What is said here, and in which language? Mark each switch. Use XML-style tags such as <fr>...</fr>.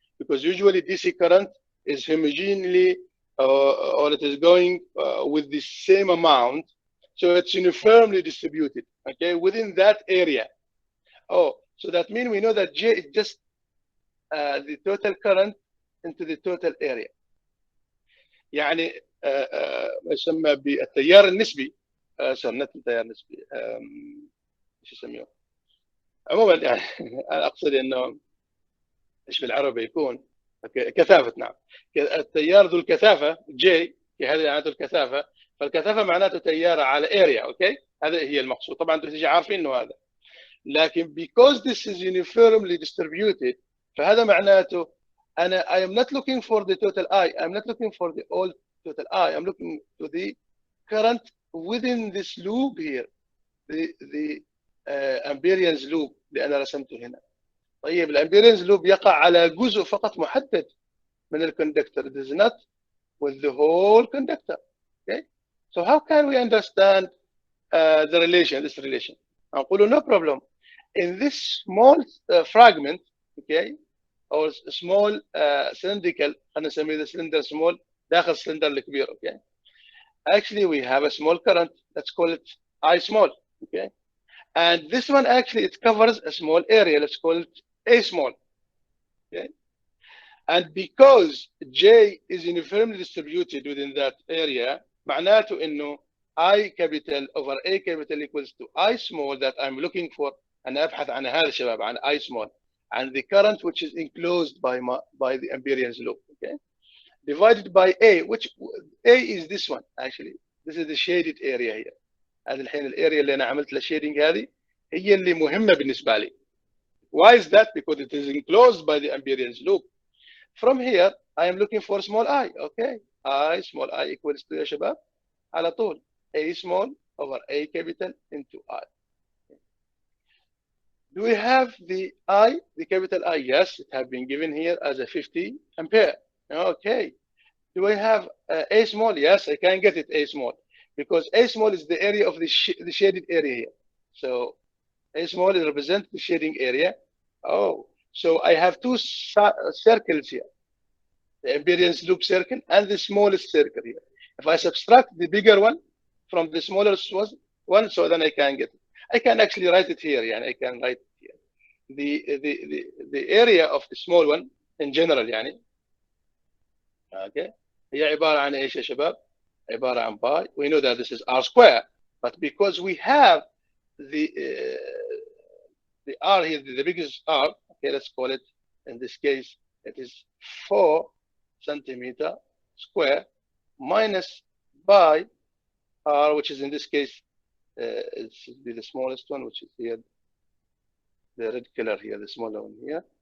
<en>Because usually DC current is homogeneously or it is going with the same amount. So it's uniformly distributed, okay, within that area. Oh, so that means we know that J is just the total current into the total area.</en> <ar>يعني ما يسمى بالتيار النسبي سميت التيار النسبي ايش يسميه؟ عموما يعني انا اقصد انه ايش بالعربي يكون كثافه. نعم، التيار ذو الكثافه J، هذه معناته الكثافه، فالكثافه معناته تيار على اريا. اوكي، هذا هي المقصود. طبعا انتم تيجي عارفين انه هذا، لكن</ar> <en>because this is uniformly distributed</en> <ar>فهذا معناته انا</ar> <en>I am not looking for the total I am not looking for the all total I am looking to the current within this loop here, the Amperian's loop</en> <ar>اللي انا رسمته هنا. طيب الامبيرينز لوب يقع على جزء فقط محدد من الكوندكتور.</ar> <en>It is not with the whole conductor. Okay, so how can we understand the relation, this relation?</en> <ar>نقول</ar> <en>no problem. In this small fragment, okay, or small cylindrical,</en> <ar>خلينا نسميه</ar> <en>the cylinder small</en> <ar>داخل السلندر الكبير.</ar> <en>Okay, actually we have a small current Let's call it I small. Okay. And this one actually it covers a small area. Let's call it A small. Okay. And because J is uniformly distributed within that area,</en> <ar>معناته إنه</ar> <en>I capital over A capital equals to I small that I'm looking for.</en> <ar>أنا أبحث عن هذا شباب عن</ar> <en>I small and the current which is enclosed by the Amperian's loop. Okay. Divided by A, which A is this one actually. This is the shaded area here.</en> <ar>هذه الحين الاريا اللي انا عملت لها shading هذه هي اللي مهمه بالنسبه لي.</ar> <en>Why is that? Because it is enclosed by the Amperian's loop. From here, I am looking for small I. Okay, I small I equals to</en> <ar>يا شباب على طول</ar> <en>A small over A capital into I. Do we have the I, the capital I? Yes, it has been given here as a 50 ampere. Okay. Do I have A small? Yes, I can get it A small because A small is the area of the shaded area here. So A small is represent the shading area. Oh, so I have two circles here, the Amperian's loop circle and the smallest circle here. If I subtract the bigger one from the smallest one, so then I can get it. I can actually write it here.</en> <ar>يعني</ar> <en>I can write it here. The area of the small one in general</en> <ar>يعني.</ar> <en>Okay.</en> <ar>هي عبارة عن ايش يا شباب؟ عبارة عن باي.</ar> <en>We know that this is R square, but because we have the R here, the biggest R, okay, let's call it, in this case, it is 4 centimeter square minus by R, which is in this case, it should be the smallest one, which is here, the red color here, the smaller one here.</en>